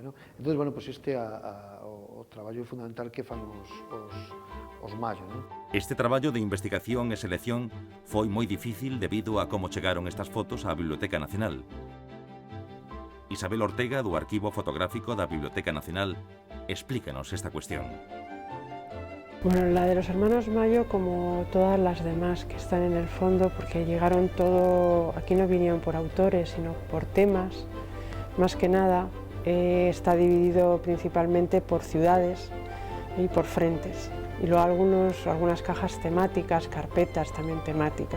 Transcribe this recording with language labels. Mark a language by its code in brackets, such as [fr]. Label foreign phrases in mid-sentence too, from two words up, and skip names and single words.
[gl] Entón, este é o traballo fundamental que fan os Mayo. Este traballo de investigación e selección foi moi difícil debido a como chegaron estas fotos á Biblioteca Nacional. Isabel Ortega, do Arquivo Fotográfico da Biblioteca Nacional, explícanos esta cuestión. [es] Bueno, la de los hermanos Mayo, como todas las demás que están en el fondo, porque llegaron todo, aquí no vinieron por autores, sino por temas, más que nada, está dividido principalmente por ciudades y por frentes. Y luego algunas cajas temáticas, carpetas también temáticas.